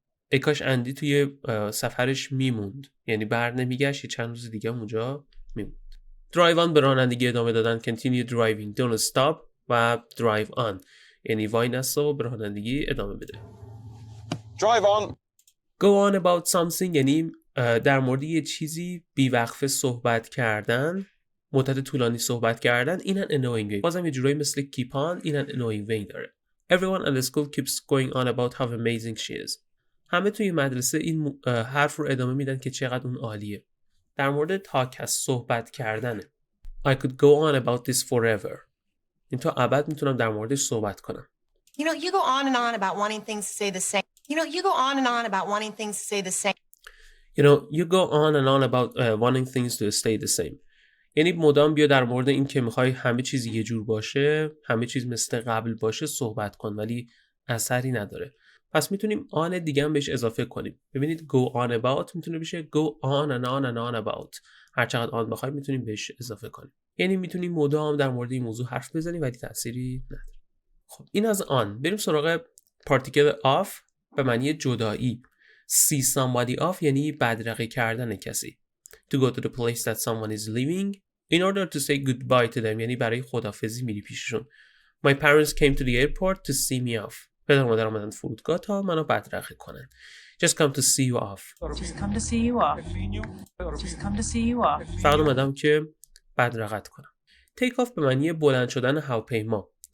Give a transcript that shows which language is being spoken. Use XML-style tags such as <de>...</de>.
<fa>ای کاش اندی توی سفرش میموند، یعنی بر نمیگشت، چند روز دیگه اونجا میموند. drive on به رانندگی ادامه دادن.</fa> <en>continue driving. don't stop</en> <fa>و drive on یعنی وای نستا و به رانندگی ادامه بده.</fa> <en>Drive on.</en> <fa>go on about something یعنی در مورد یه چیزی بیوقفه صحبت کردن، مدت طولانی صحبت کردن. این</fa> <en>an annoying way.</en> <fa>بازم یه جورایی مثل keep on این</fa> <en>an annoying way</en> <fa>داره.</fa> <en>Everyone at the school keeps going on about how amazing she is.</en> <fa>همه توی مدرسه این حرف رو ادامه میدن که چقدر اون عالیه. در مورد تاک از صحبت کردنه.</fa> <en>I could go on about this forever.</en> <fa>این تا ابد میتونم در موردش صحبت کنم.</fa> <en>You know, you go on and on about wanting things to stay the same. You know, you go on and on about wanting things to stay the same. You go on and on about wanting things to stay the same.</en> <fa>یعنی مدام بیا در مورد این که میخوای همه چیز یه جور باشه، همه چیز مثل قبل باشه صحبت کن، ولی اثری نداره. پس میتونیم آن دیگه هم بهش اضافه کنیم. ببینید go on about میتونه بشه go on and on and on about. هر چقدر آن بخوای میتونیم بهش اضافه کنیم. یعنی میتونیم مدام در مورد این موضوع حرف بزنیم ولی تأثیری نداره. خب این از آن. بریم سراغ پارتیکل of به معنی جدایی. see somebody off یعنی بدرقه کردن کسی.</fa> <en>To go to the place that someone is leaving in order to say goodbye to them</en> <fa>یعنی برای خداحافظی میری پیششون.</fa> <en>My parents came to the airport to see me off.</en> <fa>پدر و مادرم اومدن فرودگاه تا منو بدرقه کنن.</fa> <en>Just come to see you off. Just come to see you off. Just come to see you off.</en> <fa>فقط اومدم که بدرقت کنم. Take off به معنی بلند شدن هواپیما.</fa>